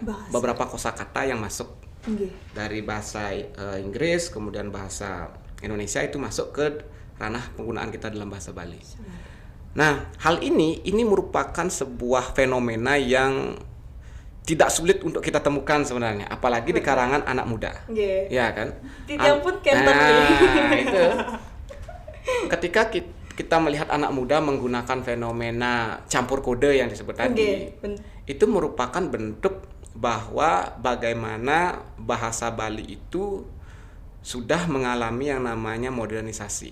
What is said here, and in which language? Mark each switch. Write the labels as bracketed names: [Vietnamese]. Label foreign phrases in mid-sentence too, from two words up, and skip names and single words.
[Indonesian] Beberapa kosakata yang masuk dari bahasa Inggris, kemudian bahasa Indonesia itu masuk ke ranah penggunaan kita dalam bahasa Bali. Nah, hal ini merupakan sebuah fenomena yang tidak sulit untuk kita temukan sebenarnya, apalagi di karangan anak muda. Nggih. Ya kan? [Balinese] Titiang pun kenten [Indonesian] Itu. Ketika kita melihat anak muda menggunakan fenomena campur kode yang disebut tadi, itu merupakan bentuk bahwa bagaimana bahasa Bali itu sudah mengalami yang namanya modernisasi.